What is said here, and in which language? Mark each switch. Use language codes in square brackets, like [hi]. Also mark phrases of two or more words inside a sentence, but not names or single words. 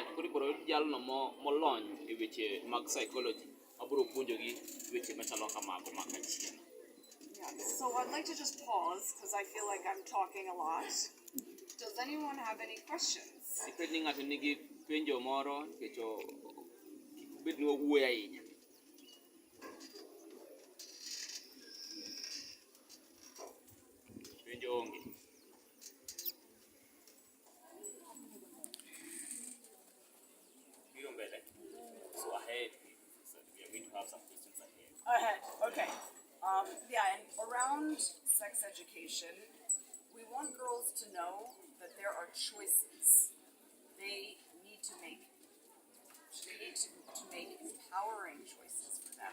[luo] Koro ibiro yud jalno molony e weche mag psychology mabiro puonjogi weche machalo kamago mag kachiena. [en] Yeah, so I'd like to just pause because I feel like I'm talking a lot. Does anyone have any questions? [luo] Iped ni ng'ato nigi penjo moro nikech obed ni owuoyo ahinya. Penjo onge. Biro mbele. [en] So ahead, so we are going to have some questions ahead. Ahead, okay. Yeah, and around sex education, we want girls to know that there are choices they need to make. They need to make empowering choices for them.